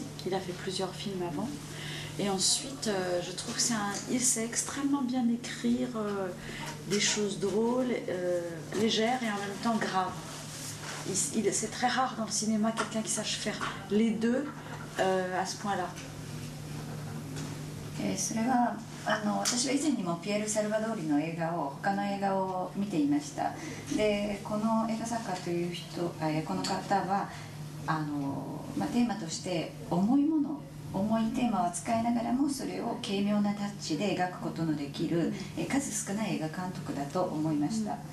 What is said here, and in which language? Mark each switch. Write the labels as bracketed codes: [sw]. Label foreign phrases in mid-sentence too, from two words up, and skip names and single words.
[fr] Il a fait plusieurs films avant. Et ensuite, je trouve que il sait extrêmement bien écrire des choses drôles, légères et en même temps graves. C'est très rare dans le cinéma quelqu'un qui sache faire les deux à ce point-là. [ja] それは私は以前にもピエール・サルバドーリの他の映画を見ていました。でこの映画作家という人、この方はテーマとして重いテーマを扱いながらもそれを軽妙なタッチで描くことのできる数少ない映画監督だと思いました。